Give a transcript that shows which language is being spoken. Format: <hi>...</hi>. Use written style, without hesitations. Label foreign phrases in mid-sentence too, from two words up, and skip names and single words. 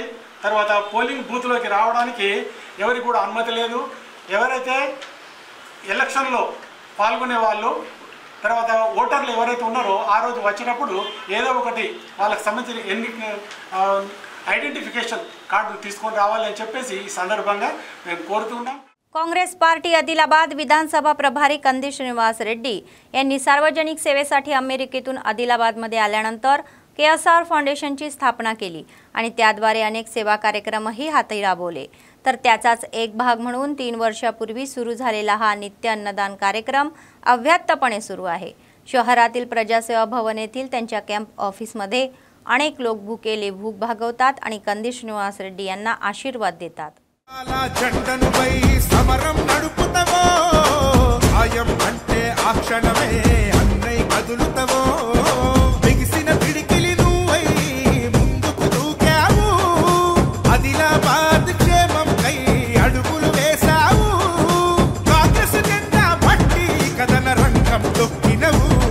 <te>తర్వాత పోలింగ్ బూత్లోకి రావడానికి ఎవరికి కూడా అనుమతి లేదు. ఎవరైతే ఎలక్షన్లో పాల్గొనే వాళ్ళు తర్వాత ఓటర్లు ఎవరైతే ఉన్నారో ఆ రోజు వచ్చినప్పుడు ఏదో ఒకటి వాళ్ళకి సంబంధించిన ఐడెంటిఫికేషన్ కార్డు తీసుకొని రావాలి అని చెప్పేసి ఈ సందర్భంగా మేము कोरुतुन्नाम.</te> <mr>काँग्रेस पार्टी आदिलाबाद विधानसभा प्रभारी कंदी श्रीनिवास रेड्डी यांनी सार्वजनिक सेवेसाठी अमेरिकेतून आदिलाबादमध्ये आल्यानंतर KSR फाउंडेशनची स्थापना केली आणि त्याद्वारे अनेक सेवा कार्यक्रमही हाती राबवले. तर त्याचाच एक भाग म्हणून 3 वर्षापूर्वी सुरू झालेला हा नित्य अन्नदान कार्यक्रम अव्याहतपणे सुरू आहे. शहरातील प्रजासेवा भवन येथील त्यांच्या कॅम्प ऑफिसमध्ये अनेक लोक भुकेले भूक भागवतात आणि कंदी श्रीनिवास रेड्डी यांना आशीर्वाद देतात.</mr> <te>సమరం నడుపుతవో ఆయం అంటే ఆ క్షణమే అన్నై కదులుతవో బిగిసిన పిడికిలి నువ్వై ముందుకు దూకావు ఆదిలాబాద్ క్షేమం కై అడుగులు వేశావు కాంగ్రెస్ జెండా పట్టి కదన రంగం తొక్కినవు</te>